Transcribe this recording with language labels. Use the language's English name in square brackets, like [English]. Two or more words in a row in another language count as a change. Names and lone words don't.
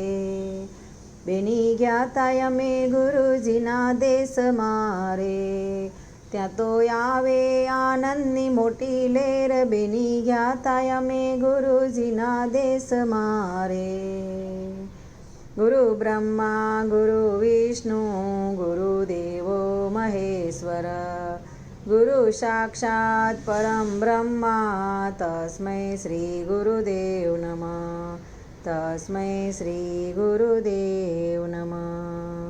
[Gujarati] બેની જ્ઞાતા અમે ગુરુજીના દેશ મારે। ત્યાં તો આવે આનંદની મોટી લહેર। બેની જ્ઞાતા અમે ગુરુજીના દેશ મારે। [Sanskrit] गुरु ब्रह्मा गुरु विष्णु गुरुदेवो महेश्वर। गुरु साक्षात् परं ब्रह्मा तस्मै श्री गुरुदेव नमः। तस्मै श्री गुरुदेव नमः।